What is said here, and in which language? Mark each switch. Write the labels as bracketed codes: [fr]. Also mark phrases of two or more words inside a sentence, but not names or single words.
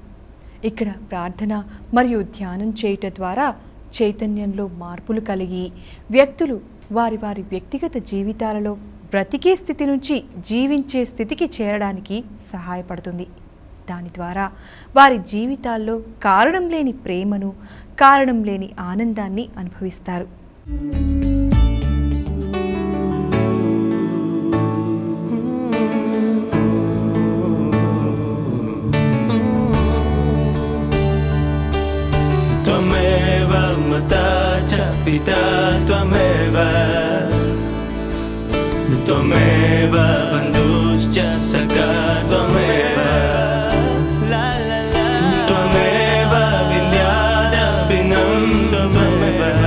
[te] ఇక్కడ ప్రార్థన మరియు ధ్యానం చేయటం ద్వారా చైతన్యంలో మార్పులు కలిగి వ్యక్తులు వారి వారి వ్యక్తిగత జీవితాలలో బ్రతికే స్థితి నుంచి జీవించే స్థితికి చేరడానికి సహాయపడుతుంది. దాని ద్వారా వారి జీవితాల్లో కారణం లేని ప్రేమను, కారణం లేని ఆనందాన్ని అనుభవిస్తారు. [sa] త్వమేవ మాతా చ పితా త్వమేవ त्वमेव बन्धुश्च सखा त्वमेव त्वमेव विद्याद्रविणं त्वमेव